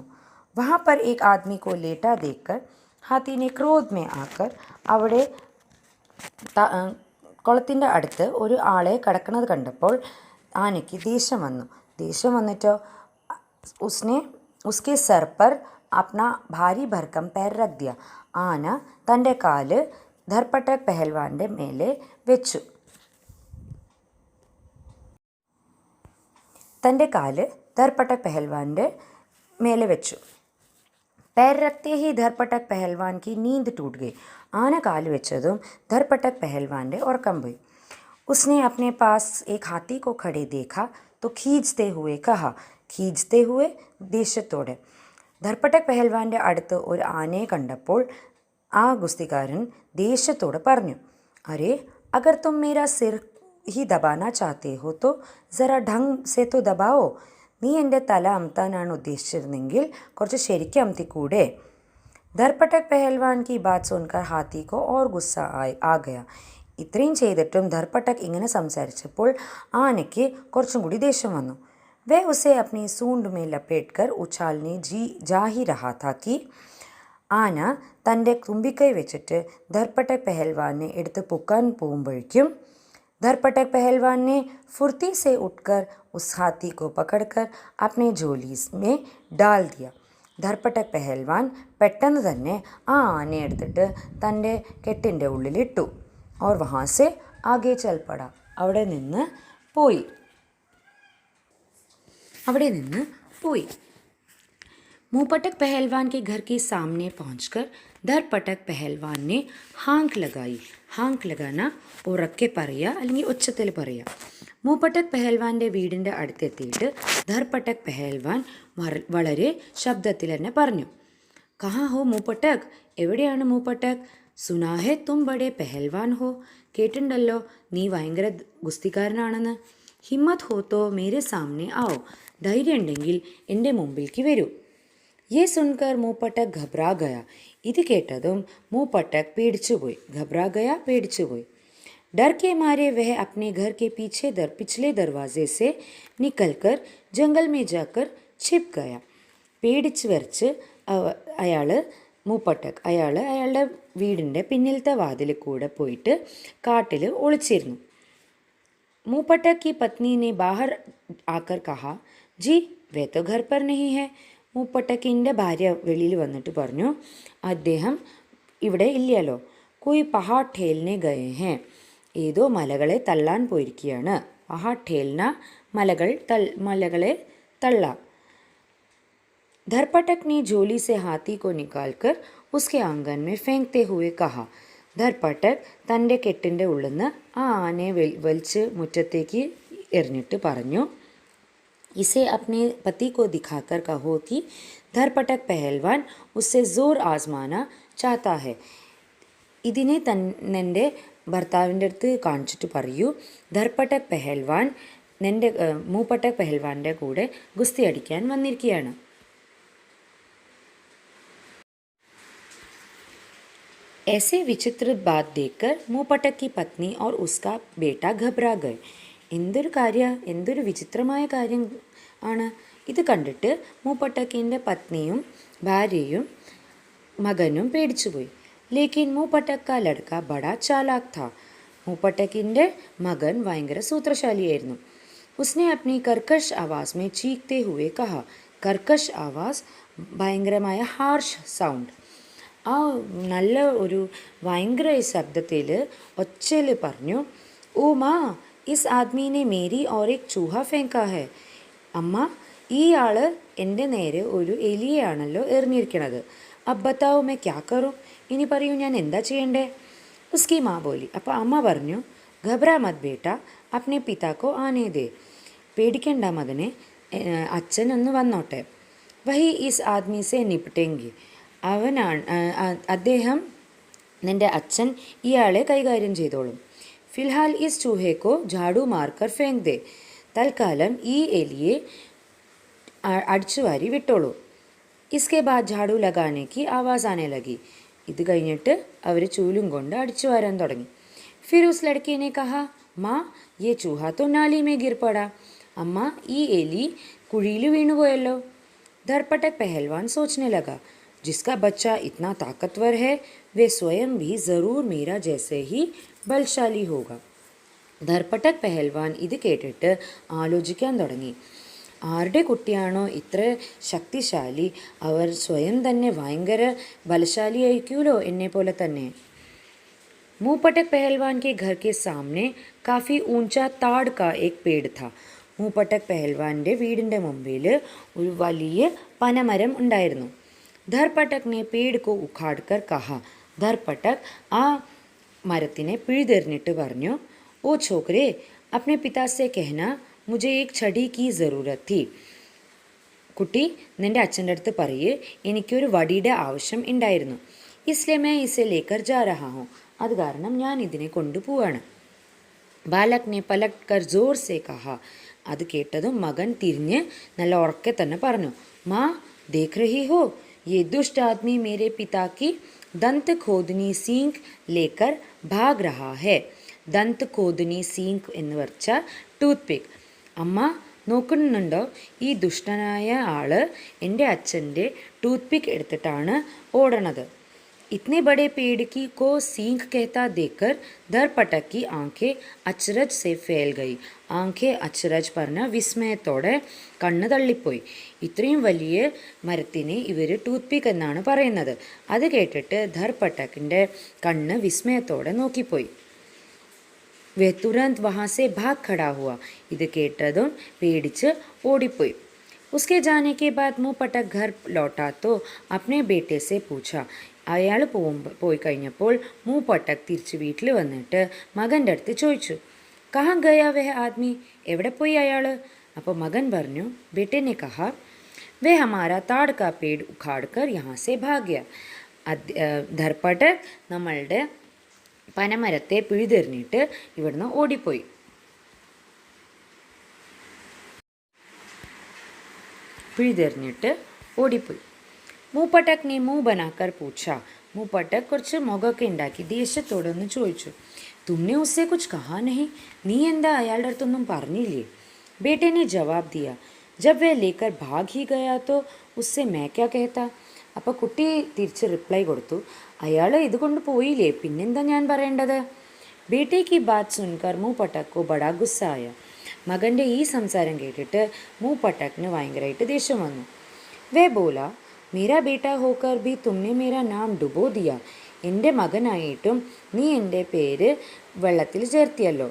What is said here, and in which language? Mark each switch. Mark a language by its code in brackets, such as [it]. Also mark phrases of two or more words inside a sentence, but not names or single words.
[hi] वहाँ पर एक आदमी को लेटा देखकर हाथी ने क्रोध में आकर. [ml] അവിടെ കുളത്തിൻ്റെ അടുത്ത് ഒരു ആളെ കിടക്കുന്നത് കണ്ടപ്പോൾ ആനയ്ക്ക് ദേഷ്യം വന്നു. ദേഷ്യം വന്നിട്ടോ [hi] उसके सर पर अपना भारी भरकम पैर रख दिया. [ml] ആന തൻ്റെ കാല് ധർപട്ടക് പെഹൽവാൻ്റെ മേലെ വെച്ചു. തൻ്റെ കാല് ധർപട്ടക് പെഹൽവാൻ്റെ മേലെ വെച്ചു. [hi] पैर रखते ही धरपटक पहलवान की नींद टूट गई. [ml] ആന കാല് വെച്ചതും ധർപട്ടക് പെഹൽവാൻ്റെ ഉറക്കം പോയി. [hi] उसने अपने पास एक हाथी को खड़े देखा तो खींचते हुए कहा. खींचते हुए [ml] ദേഷ്യത്തോടെ. ധർപട്ടക് പെഹൽവാൻ്റെ അടുത്ത് ഒരു ആനയെ കണ്ടപ്പോൾ ആ ഗുസ്തിക്കാരൻ ദേഷ്യത്തോടെ പറഞ്ഞു, [hi] अरे अगर तुम मेरा सिर ही दबाना चाहते हो तो ज़रा ढंग से तो दबाओ. [ml] നീ എൻ്റെ തല അമത്താനാണ് ഉദ്ദേശിച്ചിരുന്നെങ്കിൽ കുറച്ച് ശരിക്കും അമത്തിക്കൂടെ. [hi] ധർപട്ടക് പെഹൽവാൻ की बात सुनकर हाथी को और गुस्सा आ गया. [ml] ഇത്രയും ചെയ്തിട്ടും ധർപട്ടക് ഇങ്ങനെ സംസാരിച്ചപ്പോൾ ആനയ്ക്ക് കുറച്ചും കൂടി ദേഷ്യം വന്നു. [hi] वे उसे अपनी सूंड में लपेट कर ഉछालने जा ही रहा था कि. [ml] ആന തൻ്റെ തുമ്പിക്കൈ വെച്ചിട്ട് ധർപട്ടക് പെഹൽവാനെ എടുത്ത് പൊക്കാൻ പോകുമ്പോഴേക്കും [hi] धरपटक पहलवान ने फुर्ती से उठकर उस हाथी को पकड़कर अपने झोली में डाल दिया. [ml] ധർപട്ടക് പെഹൽവാൻ പെട്ടെന്ന് തന്നെ ആ ആനയെ എടുത്തിട്ട് തൻ്റെ കെട്ടിൻ്റെ ഉള്ളിലിട്ടു. [hi] और वहाँ से आगे चल पड़ा. [ml] അവിടെ നിന്ന് പോയി. അവിടെ നിന്ന് പോയി. [hi] मुंहपटक पहलवान के घर के सामने पहुंचकर धरपटक पहलवान ने हाँक लगाई. हाँक लगाना [ml] ഉറക്കെ പറയുക അല്ലെങ്കിൽ ഒച്ചത്തിൽ പറയുക. മൂപ്പട്ടക് പെഹൽവാൻ്റെ വീടിൻ്റെ അടുത്തെത്തിയിട്ട് ധർപ്പട്ടക് പെഹൽവാൻ വളരെ ശബ്ദത്തിൽ തന്നെ പറഞ്ഞു, [hi] कहाँ हो [ml] മൂപ്പട്ടക്, എവിടെയാണ് മൂപ്പട്ടക്? [hi] सुना है तुम बड़े पहलवान हो, [ml] കേട്ടിട്ടുണ്ടല്ലോ നീ ഭയങ്കര ഗുസ്തിക്കാരനാണെന്ന്. [hi] हिम्मत हो तो मेरे सामने आओ, [ml] ധൈര്യം ഉണ്ടെങ്കിൽ എൻ്റെ മുമ്പിലേക്ക് വരൂ. [hi] ये सुनकर മൂപ്പട്ടക് घबरा गया. [ml] ഇത് കേട്ടതും മൂപ്പട്ടക് പേടിച്ചുപോയി. [hi] घबरा गया പേടിച്ചുപോയി. डर के मारे वह अपने घर के पिछले दरवाजे से निकलकर जंगल में जाकर छिप गया. [ml] പേടിച്ച് വരച്ച് അയാളുടെ വീടിൻ്റെ പിന്നിലത്തെ വാതിൽ കൂടെ പോയിട്ട് കാട്ടിൽ ഒളിച്ചിരുന്നു. [hi] മൂപ്പട്ടക് की पत्नी ने बाहर आकर कहा, जी वे तो घर पर नहीं है. [ml] മൂപ്പട്ടക്കിൻ്റെ ഭാര്യ വെളിയിൽ വന്നിട്ട് പറഞ്ഞു, അദ്ദേഹം ഇവിടെ ഇല്ലല്ലോ. [hi] कोई पहाड़ ठेलने गए हैं, [ml] ഏതോ മലകളെ തള്ളാൻ പോയിരിക്കുകയാണ്. [hi] पहाड़ ठेलना [ml] മലകളെ തള്ളാം. [hi] धरपटक ने झोली से हाथी को निकालकर उसके आंगन में फेंकते हुए कहा. [ml] ധർപ്പട്ടക് തൻ്റെ കെട്ടിൻ്റെ ഉള്ളിൽ നിന്ന് ആ ആനയെ വലിച്ച് മുറ്റത്തേക്ക് എറിഞ്ഞിട്ട് പറഞ്ഞു, [hi] इसे अपने पति को दिखाकर कहो कि धरपटक पहलवान उससे जोर आजमाना चाहता है. [ml] ഇതിനെ നിൻ്റെ ഭർത്താവിൻ്റെ അടുത്ത് കാണിച്ചിട്ട് പറയൂ, ധർപ്പട്ടക് പെഹൽവാൻ മൂപ്പട്ടക് പെഹൽവാൻ്റെ കൂടെ ഗുസ്തി അടിക്കാൻ വന്നിരിക്കുകയാണ്. [hi] ऐसे विचित्र बात देखकर മൂപ്പട്ടക് की पत्नी और उसका बेटा घबरा गए. [ml] എന്തൊരു വിചിത്രമായ കാര്യം ആണ്. ഇത് കണ്ടിട്ട് മൂപ്പട്ടക്കിൻ്റെ പത്നിയും ഭാര്യയും മകനും പേടിച്ചുപോയി. [hi] लेकिन മൂപ്പട്ടക് का लड़का बड़ा चालाक था. [ml] മൂപ്പട്ടക്കിൻ്റെ മകൻ ഭയങ്കര സൂത്രശാലിയായിരുന്നു. [hi] उसने अपनी कर्कश आवाज़ में चीखते हुए कहा. कर्कश आवाज़ [ml] ഭയങ്കരമായ [en] harsh sound. [ml] ആ നല്ല ഒരു ഭയങ്കര ശബ്ദത്തിൽ ഒച്ചയിൽ പറഞ്ഞു, [hi] ओ माँ इस आदमी ने मेरी और एक चूहा फेंका है. [ml] അമ്മ, ഈ ആൾ എൻ്റെ നേരെ ഒരു എലിയെയാണല്ലോ എറിഞ്ഞിരിക്കണത്. [hi] अब बताओ मैं क्या करूँ, [ml] ഇനി പറയൂ ഞാൻ എന്താ ചെയ്യണ്ടേ? [hi] उसकी माँ बोली. [ml] അപ്പോൾ അമ്മ പറഞ്ഞു, [hi] घबरा मत बेटा, अपने पिता को आने दे. [ml] പേടിക്കണ്ട മകനെ, അച്ഛൻ ഒന്ന് വന്നോട്ടെ. [hi] वही इस आदमी से നിപटेंगे. [ml] അദ്ദേഹം നിൻ്റെ അച്ഛൻ ഇയാളെ കൈകാര്യം ചെയ്തോളും. [hi] फिलहाल इस चूहे को झाड़ू मारकर फेंक दे. [ml] തൽക്കാലം ഈ എലിയെ അടിച്ചുവാരി വിട്ടോളൂ. [hi] इसके बाद झाड़ू लगाने की आवाज़ आने लगी. [ml] ഇത് കഴിഞ്ഞിട്ട് അവർ ചൂലും കൊണ്ട് അടിച്ചു വാരാൻ തുടങ്ങി. [hi] फिर उस लड़के ने कहा, माँ ये चूहा तो नाली में गिर पड़ा. [ml] അമ്മ, ഈ എലി കുഴിയിൽ വീണുപോയല്ലോ. [hi] धरपटक पहलवान सोचने लगा, जिसका बच्चा इतना ताकतवर है वे स्वयं भी ज़रूर मेरा जैसे ही बलशाली होगा. [ml] ധർപ്പട്ടക് പെഹൽവാൻ ഇത് കേട്ടിട്ട് ആലോചിക്കാൻ തുടങ്ങി. ആരുടെ കുട്ടിയാണോ ഇത്ര ശക്തിശാലി, അവർ സ്വയം തന്നെ ഭയങ്കര ബലശാലിയായിരിക്കുമല്ലോ എന്നെ പോലെ തന്നെ. [hi] മൂപ്പട്ടക് പെഹൽവാൻ के घर के सामने काफ़ी ऊंचा ताड़ का एक पेड़ था. [ml] മൂപ്പട്ടക് പെഹൽവാൻ്റെ വീടിൻ്റെ മുമ്പിൽ ഒരു വലിയ പനമരം ഉണ്ടായിരുന്നു. [hi] ധർപ്പട്ടക് ने पेड़ को उखाड़कर कहा. [ml] ധർപ്പട്ടക് ആ മരത്തിനെ പിഴുതെറിഞ്ഞിട്ട് പറഞ്ഞു, [hi] ओ छोकरे, अपने पिता से कहना മുझे एक छड़ी की ज़रूरत थी. [ml] കുട്ടി, നിൻ്റെ അച്ഛൻ്റെ അടുത്ത് പറയേ, എനിക്കൊരു വടിയുടെ ആവശ്യം ഉണ്ടായിരുന്നു. [hi] इसलिए मैं इसे लेकर जा रहा हूँ. [ml] അത് കാരണം ഞാൻ ഇതിനെ കൊണ്ടുപോവാണ്. [hi] बालक ने पलट कर ज़ोर से कहा. [ml] അത് കേട്ടതും മകൻ തിരിഞ്ഞ് നല്ല ഉറക്കെ തന്നെ പറഞ്ഞു, [hi] माँ देख रही हो, ये दुष्ट आदमी मेरे पिता की दाँत खोदनी सींक लेकर भाग रहा है. दाँत खोदनी सींक [ml] എന്ന് വെച്ചാൽ [en] toothpick. [ml] അമ്മ നോക്കുന്നുണ്ടോ, ഈ ദുഷ്ടനായ ആൾ എൻ്റെ അച്ഛൻ്റെ [en] tooth pick [ml] എടുത്തിട്ടാണ് ഓടണത്. [hi] इतने बड़े पेड़ की को सींग कहता देखकर धरपटक की आंखें अचरज से फैल गई. आँखें अचरज [ml] പറഞ്ഞ വിസ്മയത്തോടെ കണ്ണ് തള്ളിപ്പോയി. ഇത്രയും വലിയ മരത്തിനെ ഇവർ [en] tooth pick [ml] എന്നാണ് പറയുന്നത്. അത് കേട്ടിട്ട് ധർപ്പട്ടക്കിൻ്റെ കണ്ണ് വിസ്മയത്തോടെ നോക്കിപ്പോയി. [hi] वे तुरंत वहाँ से भाग खड़ा हुआ. [ml] ഇത് കേട്ടതും പേടിച്ച് ഓടിപ്പോയി. [hi] उसके जाने के बाद മൂപ്പട്ടക് घर लौटा तो अपने बेटे से पूछा. [ml] അയാൾ പോയി കഴിഞ്ഞപ്പോൾ മൂപ്പട്ടക് തിരിച്ച് വീട്ടിൽ വന്നിട്ട് മകൻ്റെ അടുത്ത് ചോദിച്ചു, [hi] कहाँ गया वह आदमी, [ml] എവിടെ പോയി അയാൾ? അപ്പോൾ മകൻ പറഞ്ഞു, [hi] ബേटे ने कहा वह हमारा ताड़ का पेड़ उखाड़ कर यहाँ से भाग गया. [ml] ധർപ്പട്ടക് നമ്മളുടെ പനമരത്തെ പിഴുതെറിഞ്ഞിട്ട് ഇവിടുന്ന് ഓടിപ്പോയി. [hi] മൂപ്പട്ടക് ने मुंह बनाकर पूछा. [ml] മൂപ്പട്ടക് കുറച്ച് മുഖമൊക്കെ ഉണ്ടാക്കി ദേഷ്യത്തോടൊന്ന് ചോദിച്ചു, [hi] तुमने उससे कुछ कहा नहीं, [ml] നീ എന്താ അയാളുടെ അടുത്തൊന്നും പറഞ്ഞില്ലേ? [hi] बेटे ने जवाब दिया, जब वह लेकर भाग ही गया तो उससे मैं क्या कहता. [ml] അപ്പോൾ കുട്ടി തിരിച്ച് റിപ്ലൈ കൊടുത്തു, അയാൾ ഇതുകൊണ്ട് പോയില്ലേ, പിന്നെന്താ ഞാൻ പറയേണ്ടത്? [hi] बेटे की बात सुनकर മൂപ്പട്ടക് को बड़ा गुस्सा आया. [ml] മകൻ്റെ ഈ സംസാരം കേട്ടിട്ട് മൂപ്പട്ടകിന് ഭയങ്കരമായിട്ട് ദേഷ്യം വന്നു. [hi] वे बोला, मेरा बेटा होकर भी तुमने मेरा नाम डुबो दिया, [ml] എൻ്റെ മകനായിട്ടും നീ എൻ്റെ പേര് വെള്ളത്തിൽ ചേർത്തിയല്ലോ.